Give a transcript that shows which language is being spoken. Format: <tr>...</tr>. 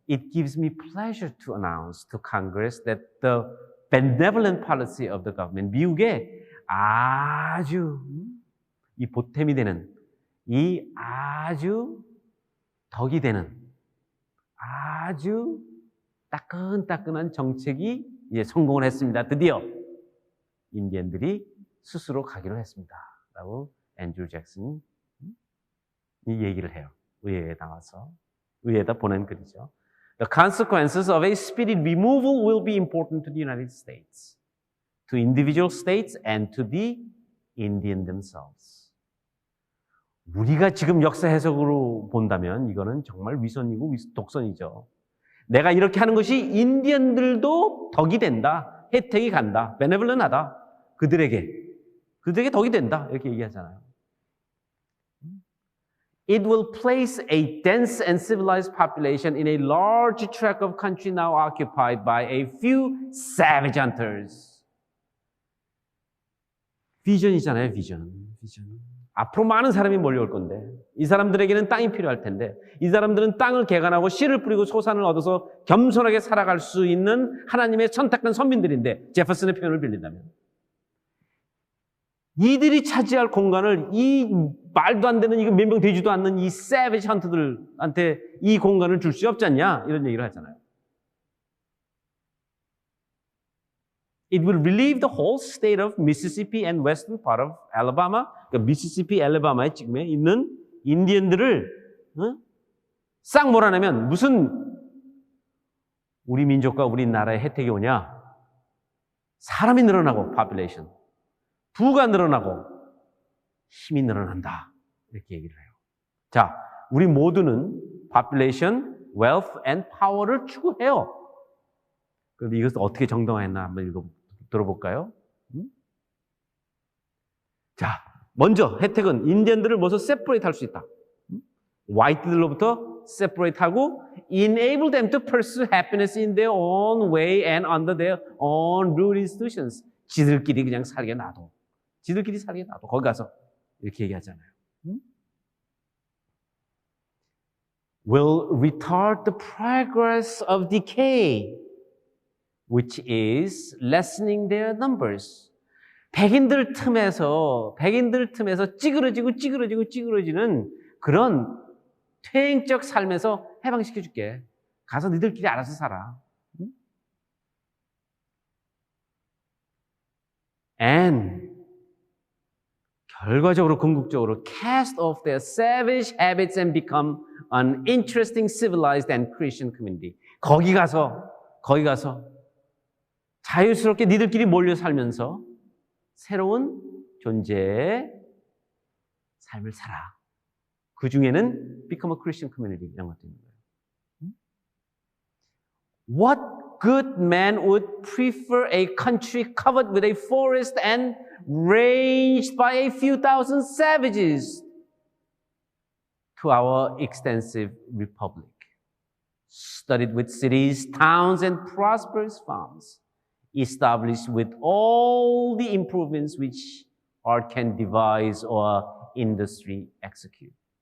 <en>It gives me pleasure to announce to Congress that the benevolent policy of the government,</en> <ko>미국의 아주 이 보탬이 되는, 이 아주 덕이 되는, 아주 따끈따끈한 정책이 이제 성공을 했습니다. 드디어 인디언들이 스스로 가기로 했습니다. 라고 앤드류 잭슨이 얘기를 해요. 의회에 나와서. 의회에다 보낸 글이죠.</ko> <en>The consequences of a speedy removal will be important to the United States, to individual states, and to the Indian themselves.</en> <ko>우리가 지금 역사 해석으로 본다면 이거는 정말 위선이고 독선이죠. 내가 이렇게 하는 것이 인디언들도 덕이 된다. 혜택이 간다. 베네블런하다. 그들에게 덕이 된다. 이렇게 얘기하잖아요.</ko> <en>It will place a dense and civilized population in a large tract of country now occupied by a few savage hunters.</en> <ko>비전이잖아요, 비전. 앞으로 많은 사람이 몰려올 건데 이 사람들에게는 땅이 필요할 텐데 이 사람들은 땅을 개간하고 씨를 뿌리고 소산을 얻어서 겸손하게 살아갈 수 있는 하나님의 선택한 선민들인데, 제퍼슨의 표현을 빌린다면 이들이 차지할 공간을 이 말도 안 되는, 이거 몇 명 되지도 않는 이 세비지 헌트들한테 이 공간을 줄 수 없지 않냐, 이런 얘기를 하잖아요.</ko> <en>It will relieve the whole state of Mississippi and western part of Alabama.</en> <ko>그러니까 미시시피, 알라바마에 지금 있는 인디언들을 싹 몰아내면 무슨 우리 민족과 우리 나라의 혜택이 오냐? 사람이 늘어나고 population, 부가 늘어나고 힘이 늘어난다. 이렇게 얘기를 해요. 자, 우리 모두는</ko> <en>population, wealth and power</en> <ko>를 추구해요. 그런데 이것을 어떻게 정당화했나 한번 들어볼까요? 자, 먼저 혜택은 인디언들을 모두 separate 할 수 있다. 화이트들로부터</ko> <en>separate 하고 enable them to pursue happiness in their own way and under their own rule institutions.</en> <ko>지들끼리 그냥 살게 놔둬. 지들끼리 살게 놔둬. 거기 가서 이렇게 얘기하잖아요.</ko> <en>Will retard the progress of decay, which is lessening their numbers.</en> <ko>백인들 틈에서 찌그러지는 그런 퇴행적 삶에서 해방시켜줄게. 가서 니들끼리 알아서 살아.</ko> <en>And</en> <ko>결과적으로 궁극적으로</ko> <en>cast off their savage habits and become an interesting civilized and Christian community.</en> <ko>거기 가서 자유스럽게 니들끼리 몰려 살면서 새로운 존재의 삶을 살아. 그 중에는</ko> <en>become a Christian community</en> <ko>이런 것도 있는 거예요.</ko> <en>What good man would prefer a country covered with a forest and ranged by a few thousand savages to our extensive republic, studded with cities, towns, and prosperous farms, established with all the improvements which art can devise or industry execute.</en>